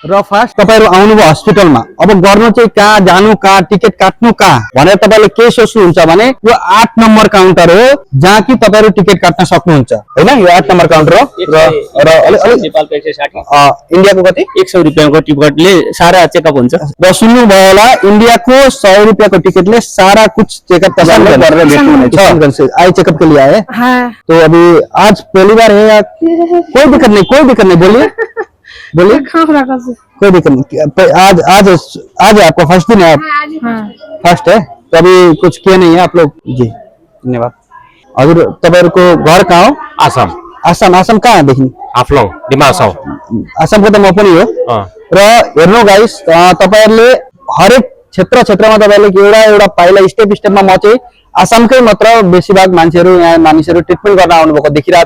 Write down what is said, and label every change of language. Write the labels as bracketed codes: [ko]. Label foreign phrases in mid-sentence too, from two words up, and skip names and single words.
[ne] र फर्स्ट तपाईहरु आउनुभयो हस्पिटलमा, अब गर्नु चाहिँ कहाँ जानु, कहाँ टिकट काट्नु कहाँ भनेर तपाईले के सोच्नुहुन्छ भने यो 8 नम्बर काउन्टर हो जहाँ कि तपाईहरु टिकट काट्न सक्नुहुन्छ हैन। यो 8 नम्बर काउन्टर हो र नेपालको 160, इन्डियाको कति 100 रुपैयाँको टिकटले सारा चेकअप हुन्छ। र सुन्नु भयो होला, इन्डियाको 100 रुपैयाँको टिकटले [hi] सारा कुछ [ne] चेकअप तपाईहरुले गरेर भेट्नुहुनेछ। [hi] आई चेकअप के लिए आए? हाँ। तो अभी आज पहली बार है या कोई दिक्कत नहीं? कोई दिक्कत नहीं, बोलिए बोलिए। कोई दिक्कत नहीं। आज आपका फर्स्ट दिन है? फर्स्ट है, तो अभी कुछ किया नहीं है आप लोग? जी धन्यवाद। [ne] हजुर तपाईहरुको घर कहाँ हो? आसाम। आसाम, आसाम कहाँ देखि? आफ्लोङ, डिमासाउ। आसामको त म पनि हो। र हेर्नु गाइस, तपाईहरुले हरेक क्षेत्रमा तपाईहरुले एउटा पाइला स्टेप स्टेपमा म चाहिँ आसामकै मात्र बेसी भाग मानिसहरु ट्रिटमेन्ट गर्न आउनुभएको देखिरहेको छु।